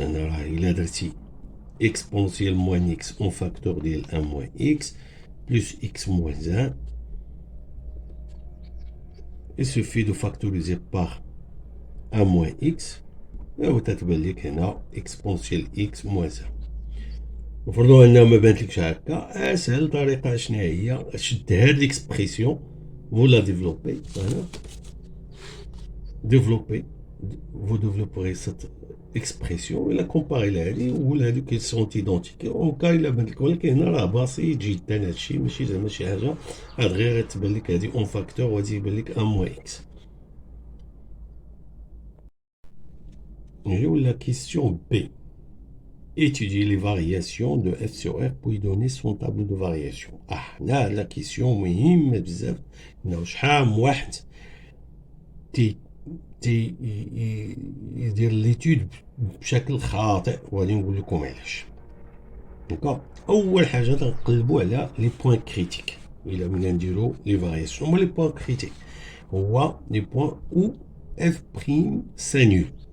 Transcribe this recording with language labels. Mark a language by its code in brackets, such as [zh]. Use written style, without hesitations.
[ar] انا راه الا درتي [fr] exponentielle moins x en facteur [ar] ديال [fr] 1 moins x plus x moins 1, il suffit de factoriser par 1 moins x [ar] وتتبان لك هنا [fr] exponentielle x moins 1. [ar] نفرضوا انه ما بانتلكش هكا، اسهل طريقه شنو هي؟ شد هاد ليكسبريسيون ولا ديفلوبي هنا، ديفلوبي [fr] vous développerez cette expression [ar] الى كومباري لهادي ولا هادو كي سون ايدونتيك اونكا الا بان لك. ولكن هنا راه بسيط جدا هادشي، ماشي زعما شي حاجه هاد غير تبان لك هادي اون فاكتور وهادي يبان لك ان موان اكس. نجيو لا كيسيون بي. [fr] Étudier les variations de f sur r puis donner son tableau de variation. [ar] هنا لا كيسيون مهمه بزاف. هنا شحال من واحد يدير ليتود بشكل خاطئ وغادي نقول لكم علاش. دونك اول حاجه تنقلبوا على لي بوين كريتيك. الا بغينا نديرو لي فارياسيون هما لي بوين كريتيك، هو لي بوين او اف بريم سانول.